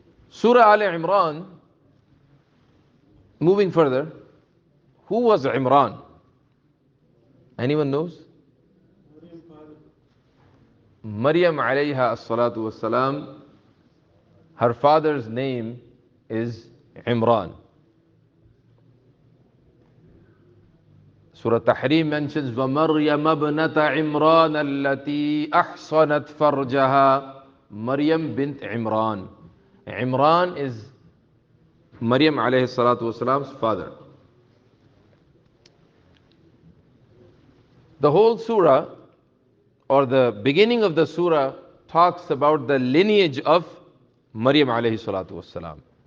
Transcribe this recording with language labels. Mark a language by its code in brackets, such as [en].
[en] Surah Al-Imran, moving further, who was Imran? Anyone knows? Maryam alayha as-salatu was-salam, her father's name is Imran. Surah Tahrim mentions [ar] وَمَرْيَمَ ابْنَةَ عِمْرَانَ الَّتِي أَحْصَنَتْ فَرْجَهَا. [en] Maryam bint Imran. Imran is Maryam alayhi salatu wasalam's father. The whole surah, or the beginning of the surah, talks about the lineage of Maryam alayhi salatu wasalam.